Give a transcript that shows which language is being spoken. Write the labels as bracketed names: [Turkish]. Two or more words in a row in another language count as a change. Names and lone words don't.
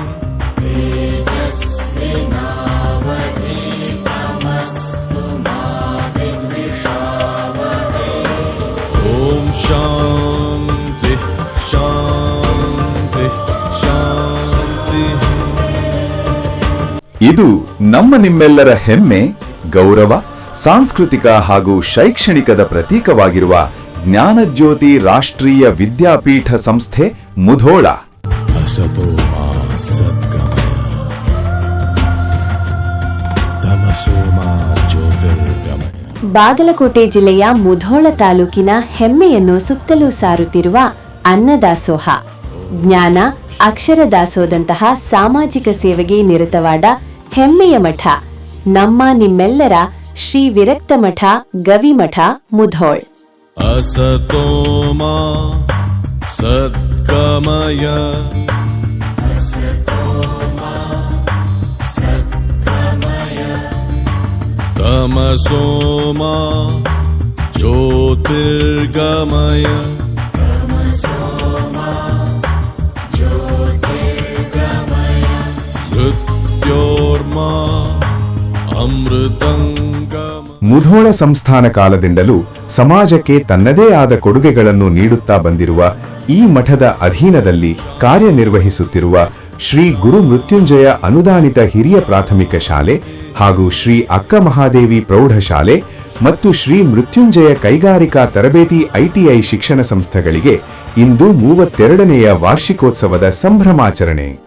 [Sanskrit] ॐ शान्ति शान्ति शान्तिः. [Kannada] ಇದು ನಮ್ಮ ನಿಮ್ಮೆಲ್ಲರ ಹೆಮ್ಮೆ, ಗೌರವ, ಸಾಂಸ್ಕೃತಿಕ ಹಾಗೂ ಶೈಕ್ಷಣಿಕದ ಪ್ರತೀಕವಾಗಿರುವ ಜ್ಞಾನಜ್ಯೋತಿ ರಾಷ್ಟ್ರೀಯ ವಿದ್ಯಾಪೀಠ ಸಂಸ್ಥೆ ಮುಧೋಳ. [Sanskrit] असतो मा सद्गमय तमसो मा ज्योतिर्गमय. [Kannada] ಬಾಗಲಕೋಟೆ ಜಿಲ್ಲೆಯ ಮುಧೋಳ ತಾಲೂಕಿನ ಹೆಮ್ಮೆಯನ್ನು ಸುತ್ತಲೂ ಸಾರುತ್ತಿರುವ ಅನ್ನದಾಸೋಹ, ಜ್ಞಾನ, ಅಕ್ಷರ ದಾಸೋಹದಂತಹ ಸಾಮಾಜಿಕ ಸೇವೆಗೆ ನಿರತವಾದ ಹೆಮ್ಮೆಯ ಮಠ ನಮ್ಮ ನಿಮ್ಮೆಲ್ಲರ ಶ್ರೀ ವಿರಕ್ತ ಮಠ ಗವಿಮಠ ಮುಧೋಳ್. [Sanskrit] असतो मा सद्गमय तमसो मा ज्योतिर्गमय मृत्योर्मा ಅಮೃತಂಗಮ. [Kannada] ಮುಧೋಳ ಸಂಸ್ಥಾನ ಕಾಲದಿಂದಲೂ ಸಮಾಜಕ್ಕೆ ತನ್ನದೇ ಆದ ಕೊಡುಗೆಗಳನ್ನು ನೀಡುತ್ತಾ ಬಂದಿರುವ ಈ ಮಠದ ಅಧೀನದಲ್ಲಿ ಕಾರ್ಯನಿರ್ವಹಿಸುತ್ತಿರುವ ಶ್ರೀ ಗುರು ಮೃತ್ಯುಂಜಯ ಅನುದಾನಿತ ಹಿರಿಯ ಪ್ರಾಥಮಿಕ ಶಾಲೆ ಹಾಗೂ ಶ್ರೀ ಅಕ್ಕ ಮಹಾದೇವಿ ಪ್ರೌಢಶಾಲೆ ಮತ್ತು ಶ್ರೀ ಮೃತ್ಯುಂಜಯ ಕೈಗಾರಿಕಾ ತರಬೇತಿ ಐಟಿಐ ಶಿಕ್ಷಣ ಸಂಸ್ಥೆಗಳಿಗೆ ಇಂದು 32ನೇಯ ವಾರ್ಷಿಕೋತ್ಸವದ ಸಂಭ್ರಮಾಚರಣೆ.